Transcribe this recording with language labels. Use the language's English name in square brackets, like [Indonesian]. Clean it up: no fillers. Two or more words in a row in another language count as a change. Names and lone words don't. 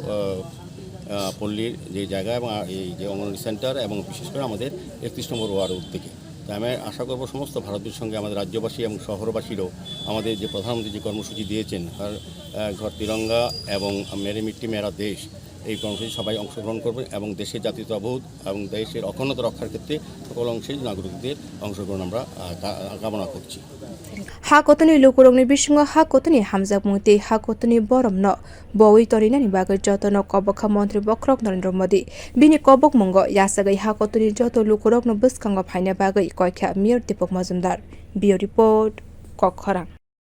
[Bangla] পল্লীর যে জায়গা এবং এই যে অঙ্গনওয়াড়ি সেন্টার এবং বিশেষ করে আমাদের 31 নম্বর ওয়ার্ড উদ্যোগে তাই আমি আশা করব সমস্ত ভারতের সঙ্গে আমাদের রাজ্যবাসী এবং শহরবাসীরও আমাদের যে প্রধানমন্ত্রী যে কর্মসূচি দিয়েছেন হর ঘর তিরঙ্গা এবং মেরি মিট্টি মেরা দেশ এই কর্মসূচি সবাই অংশগ্রহণ করবে এবং দেশের জাতীয়তাবোধ এবং দেশের অখণ্ডতা রক্ষার ক্ষেত্রে সকল অংশের নাগরিকদের অংশগ্রহণ আমরা কামনা করছি [Kok Borok] ha kotoni lukurongni bisingo ha kotoni hamjak mungti ha kotoni borom no boi torinani bagai jotono kobokha মন্ত্রী বক্রক নরেন্দ্র মোদি bini kobok mungo yasagai ha kotoni joto lukurok no buskango phaina bagai koikha mayor dipok majumdar bio report kokhara।